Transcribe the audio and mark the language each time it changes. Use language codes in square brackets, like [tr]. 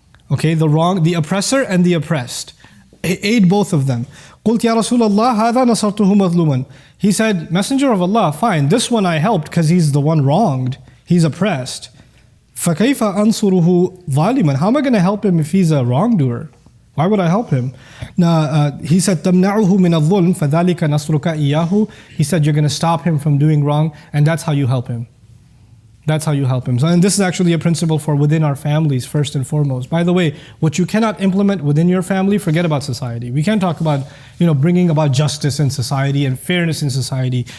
[en] Okay, the oppressor and the oppressed. Aid both of them. [ar] قُلْتْ يَا رَسُولَ اللَّهِ هَذَا نَصَرْتُهُ مَظْلُومًا. [en] He said, Messenger of Allah, fine, this one I helped because he's the one wronged, he's oppressed. [ar] فَكَيْفَ أَنْصُرُهُ ظَالِمًا. [en] How am I going to help him if he's a wrongdoer? Why would I help him? He said, [ar] تَمْنَعُهُ مِنَ الظُّلْمِ فَذَلِكَ نَصْرُكَ إِيَّاهُ. [en] He said, you're going to stop him from doing wrong, and that's how you help him. That's how you help him. So, and this is actually a principle for within our families first and foremost. By the way, what you cannot implement within your family, forget about society. We can't talk about, bringing about justice in society and fairness in society.